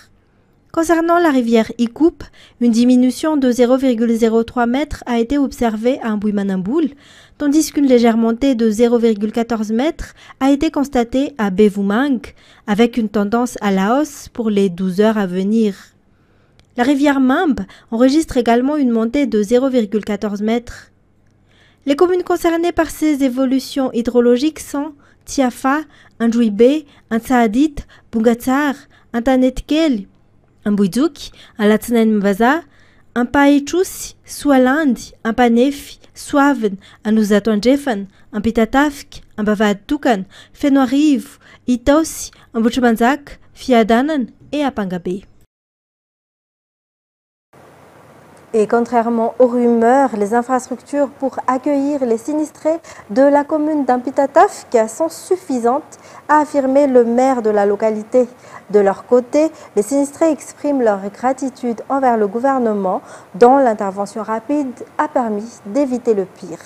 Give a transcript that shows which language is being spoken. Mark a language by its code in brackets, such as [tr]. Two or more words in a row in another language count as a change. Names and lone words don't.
[fr] Concernant la rivière Ikup, une diminution de 0,03 mètres a été observée à Mbouimanamboul, tandis qu'une légère montée de 0,14 mètres a été constatée à Bevumang, avec une tendance à la hausse pour les 12 heures à venir. La rivière Mambe enregistre également une montée de 0,14 mètres. Les communes concernées par ces évolutions hydrologiques sont Tiafa, Andjouibé, Antsaadit, Bungatsar, Antanetkel, Mbouidouk, Alatsanen Mbaza, Ampaïchus, Sualand, Ampanefi, Suaven, Anuzatondjefan, Ampitatafk, Ambavatukan, Fenoiriv, Itos, Ambuchmanzak, Fiadanan et Apangabé. Et contrairement aux rumeurs, les infrastructures pour accueillir les sinistrés de la commune d'Ampitatavk sont suffisantes, a affirmé le maire de la localité. De leur côté, les sinistrés expriment leur gratitude envers le gouvernement dont l'intervention rapide a permis d'éviter le pire.